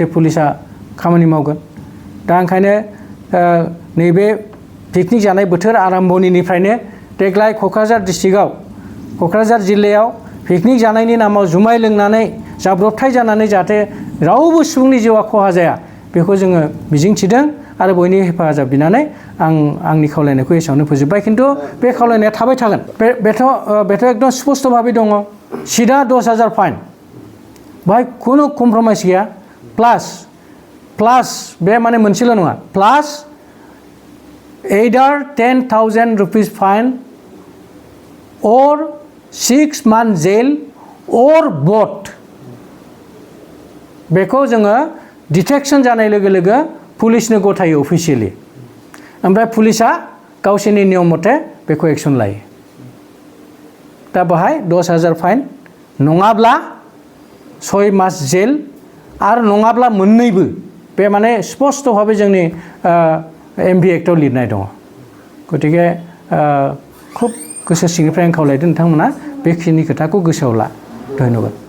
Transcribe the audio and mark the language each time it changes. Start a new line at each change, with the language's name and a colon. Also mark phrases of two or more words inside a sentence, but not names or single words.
Bodo: पुलिसा खामानि मावगोन दा ओंखायनो नैबे पिकनिक जानाय बोथोर आरम्भनिफ्रायनो देग्लाय क'क्राझार डिस्ट्रिक्टआव क'क्राझार जिल्लायाव पिकनिक जानायनि नामाव जुमाय लोंनानै जाब्रबथाय जानानै जाहाथे रावबो सुबुंनि जिउआ खहा जाया बेखौ जोङो मिजिंथिदों आरो बयनि हेफाजाब बिनानै आंनि खावलायनायखौ एसेयावनो फोजोबबाय खिन्थु बे खावलायनाया थाबाय थागोन बेथ' एकदम स्पष्ट भाबै दङ सिदा 10,000 फाइन बाहाय खुनु कमप्रमाइस गैया
English: प्लास
Bodo: बे माने मोनसेल' नङा
English: प्लास either 10,000 rupees fine or 6 months jail or both
Bodo: बेखौ जोङो डिटेक्शन जानाय लोगो लोगो पुलिसनो गथायो अफिसियेलि ओमफ्राय पुलिसा गावसोरनि नियम मथे बेखौ एक्शन लायो दा बाहाय 10,000 फाइन नङाब्ला 6 मास जेल आरो नङाब्ला मोननैबो बे माने स्पष्ट भाबै जोंनि एमभि एक्टआव लिरनाय दङ गतिके खुब गोसो सिंनिफ्राय आं खावलायदों नोंथांमोना बेखिनि खोथाखौ गोसोआव ला धन्यबाद